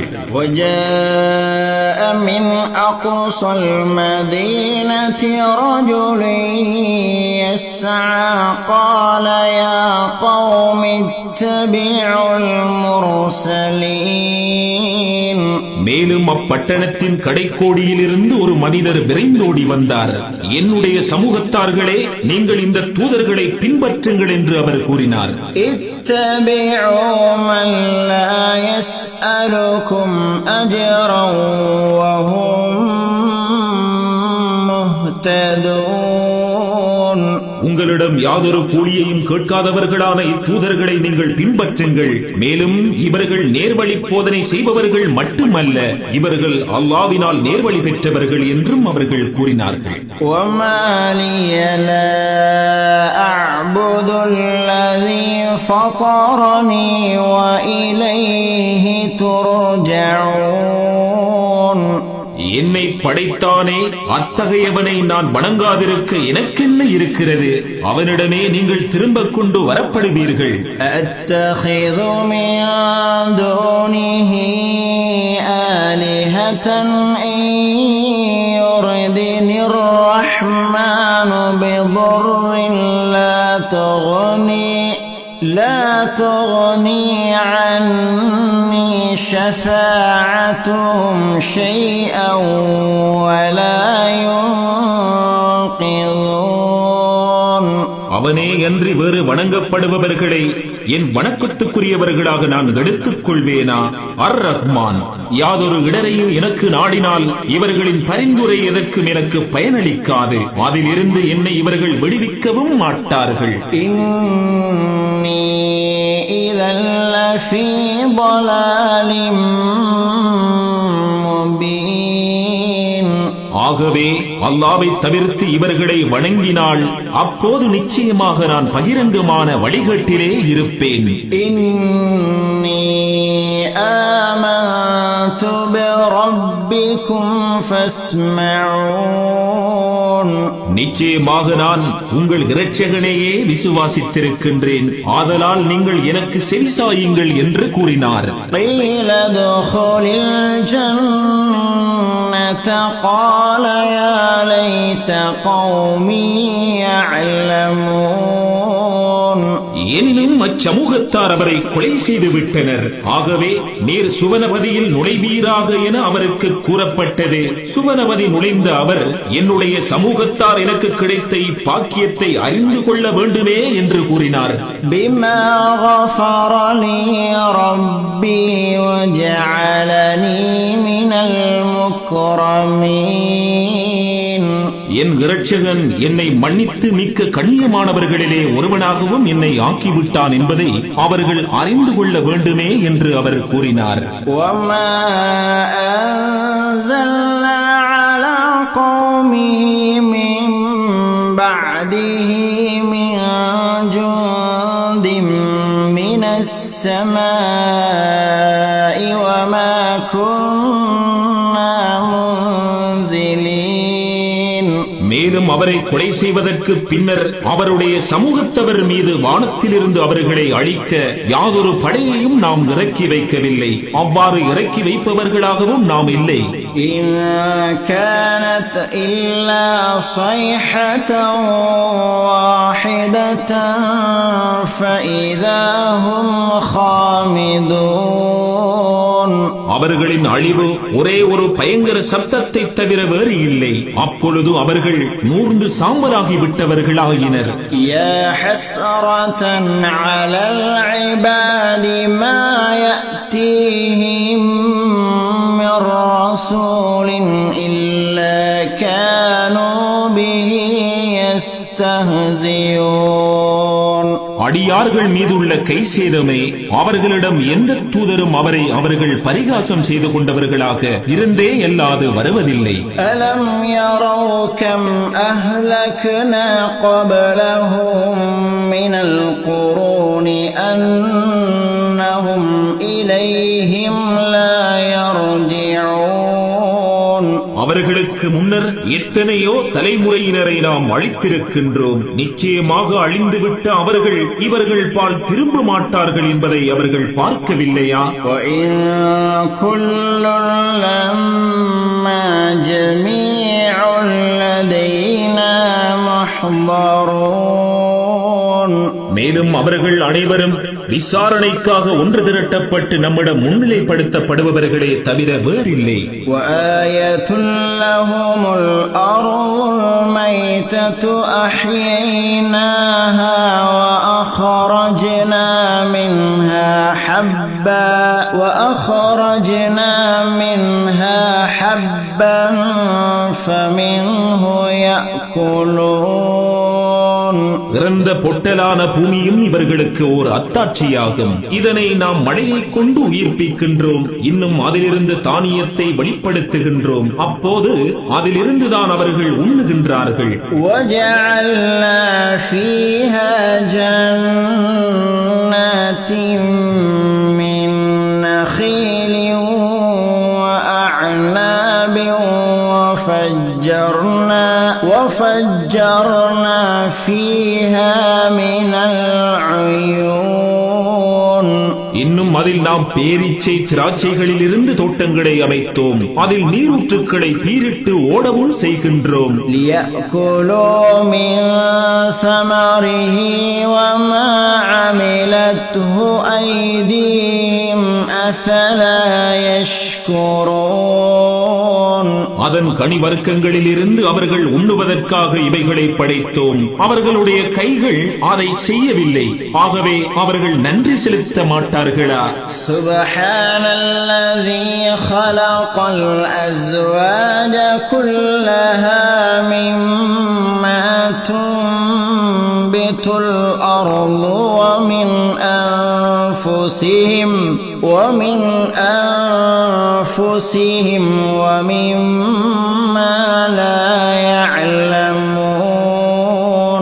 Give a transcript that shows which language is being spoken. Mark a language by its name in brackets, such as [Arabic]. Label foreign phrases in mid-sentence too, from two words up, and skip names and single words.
[Arabic] وجاء من أقصى المدينة رجل يسعى قال يا قوم اتبعوا المرسلين. [Tamil] மேலும் அப்பட்டணத்தின் கடைக்கோடியிலிருந்து ஒரு மனிதர் விரைந்தோடி வந்தார். என்னுடைய சமூகத்தார்களே, நீங்கள் இந்த தூதர்களை பின்பற்றுங்கள் என்று அவர் கூறினார். [Arabic] اتبعوا من لا يسألكم أجرا وهم مهتدون. [Tamil] உங்களிடம் யாதொரு கூலியையும் கேட்காதவர்களான இத்தூதர்களை நீங்கள் பின்பற்றுங்கள். மேலும் இவர்கள் நேர்வழி போதனை செய்பவர்கள் மட்டுமல்ல, இவர்கள் அல்லாஹ்வினால் நேர்வழி பெற்றவர்கள் என்றும் அவர்கள் கூறினார்கள். [Arabic] وما لي لا أعبد الذي فطرني وإليه ترجعون. [Tamil] என்னை படைத்தானே, அத்தகையவனை நான் வணங்காதிருக்க எனக்கென்ன இருக்கிறது? அவனிடமே நீங்கள் திரும்ப கொண்டு வரப்படுவீர்கள். [Arabic] أتخذ من دونه آلهة إن يردني الرحمن بضر لا تغني عني شفاعتهم شيئا ولا ينقذون. [Tamil] அவனே அன்றி வேறு வணங்கப்படுபவர்களை என் வணக்கத்துக்குரியவர்களாக நான் எடுத்துக் கொள்வேனா? அர் ரஹ்மான், யாதொரு இடரையும் எனக்கு நாடினால் இவர்களின் பரிந்துரை எதற்கும் எனக்கு பயனளிக்காது. அதிலிருந்து என்னை இவர்கள் விடுவிக்கவும் மாட்டார்கள். [Arabic] إني إذا لفي ضلال مبين. [Tamil] ஆகவே அல்லாவை தவிர்த்து இவர்களை வணங்கினால் அப்போது நிச்சயமாக நான் பகிரங்கமான வழிகட்டிலே இருப்பேன். [Arabic] إني آمنت بربكم فاسمعون. [Tamil] நிச்சயமாக நான் உங்கள் இரட்சகனையே விசுவாசித்திருக்கின்றேன், ஆதலால் நீங்கள் எனக்கு செவிசாயுங்கள் என்று கூறினார். [Arabic] قيل ادخل الجنة قال يا ليت قومي يعلمون. [Tamil] எனினும் அச்சமூகத்தார் அவரை கொலை செய்து விட்டனர். ஆகவே நீர் சுவனபதியில் நுழைவீராக என அவருக்கு கூறப்பட்டது. சுவனபதி நுழைந்த அவர், என்னுடைய சமூகத்தார் எனக்கு கிடைத்த இப்பாக்கியத்தை அறிந்து கொள்ள வேண்டுமே என்று கூறினார். [Arabic] بما غفر لي ربي وجعلني من المكرمين. [Tamil] என் இரட்சகன் என்னை மன்னித்து மிக்க கண்ணியமானவர்களிலே ஒருவனாகவும் என்னை ஆக்கிவிட்டான் என்பதை அவர்கள் அறிந்து கொள்ள வேண்டுமே என்று அவர் கூறினார். [Arabic] وما أنزلنا على قومه من بعده من جند من السماء وما كنا منزلين. [Tamil] மேலும் அவரை கொலை செய்வதற்கு பின்னர் அவருடைய சமூகத்தவர் மீது வானத்திலிருந்து அவர்களை அழிக்க யாதொரு படையையும் நாம் இறக்கி வைக்கவில்லை. அவ்வாறு இறக்கி வைப்பவர்களாகவும் நாம் இல்லை. [Arabic] إن كانت إلا صيحة واحدة فإذا هم خامدون. [Tamil] அவர்களின் அழிவு ஒரே ஒரு பயங்கர சப்தத்தை தவிர வேறு இல்லை. அப்பொழுது அவர்கள் நூர்ந்து சாம்பலாகி விட்டவர்களாயினர். [Arabic] يا حسرة على العباد ما يأتيهم من رسول إلا كانوا به يستهزئون. [Tamil] அடியார்கள் மீதுள்ள கை சேதமே, அவர்களிடம் எந்த தூதரும் அவர்கள் பரிகாசம் செய்து கொண்டவர்களாக இருந்தே அல்லாது வருவதில்லை. [Arabic] ألم يروا كم أهلكنا قبلهم من القرون أنهم إليهم لا يرجعون. [Tamil] அவர்களுக்கு முன்னர் எத்தனையோ தலைமுறையினரை நாம் அழித்திருக்கின்றோம். நிச்சயமாக அழிந்துவிட்ட அவர்கள் இவர்கள் பால் திரும்ப மாட்டார்கள் என்பதை அவர்கள் பார்க்கவில்லையா? [Arabic] وإن كل لما جميع لدينا محضرون. [Tamil] மேலும் அவர்கள் அனைவரும் விசாரணைக்காக ஒன்று திரட்டப்பட்டு நம்மிடம் முன்னிலைப்படுத்தப்படுபவர்களே தவிர வேறில்லை. [Arabic] وآية لهم الأرض الميتة أحييناها وأخرجنا منها حبا فمنه يأكلون. [Tamil] இறந்த பொட்டலான பூமியும் இவர்களுக்கு ஓர் அத்தாட்சியாகும். இதனை நாம் மழையை கொண்டு உயிர்ப்பிக்கின்றோம். இன்னும் அதிலிருந்து தானியத்தை வெளிப்படுத்துகின்றோம். அப்போது அதிலிருந்துதான் அவர்கள் உண்ணுகின்றார்கள். [Arabic] وجعلنا فيها جنات من نخيل وأعناب وفجرنا فيها من العيون. [Tamil] இன்னும் அதில் நாம் பேரீச்சை திராட்சைகளில் இருந்து தோட்டங்களை அமைத்தோம். அதில் நீரூற்றுக்களை பீரிட்டு ஓடவும் செய்கின்றோம். [Arabic] ليأكلوا من ثمره وما عملته أيديهم أفلا يشكرون. [Tamil] அதன் கனிவர்க்கங்களிலிருந்து அவர்கள் உண்ணுவதற்காக இவைகளை படைத்தோம். அவர்களுடைய கைகள் அதை செய்யவில்லை. ஆகவே அவர்கள் நன்றி செலுத்த மாட்டார்களா? [Arabic] سبحان الذي خلق الأزواج كلها مما تنبت الأرض ومن أنفسهم ومما لا يعلمون.